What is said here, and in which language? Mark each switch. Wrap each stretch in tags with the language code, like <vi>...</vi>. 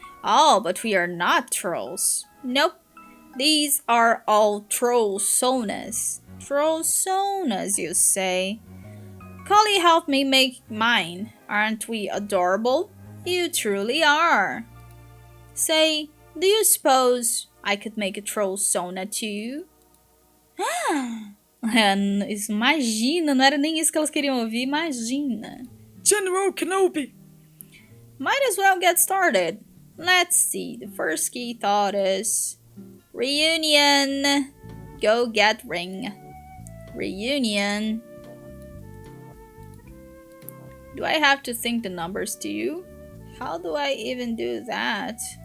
<en>Oh, but we are not trolls. Nope. These are all trollsonas. Trollsonas, you say? Collie helped me make mine. Aren't we adorable? You truly are. Say, do you suppose I could make a trollsona too?</en> <pt>Imagina, não era nem isso que elas queriam ouvir, imagina.</pt> <en>General Kenobi! Might as well get started. Let's see, the first key thought is reunion. Go get ring. Reunion. Do I have to think the numbers to you? How do I even do that?</en>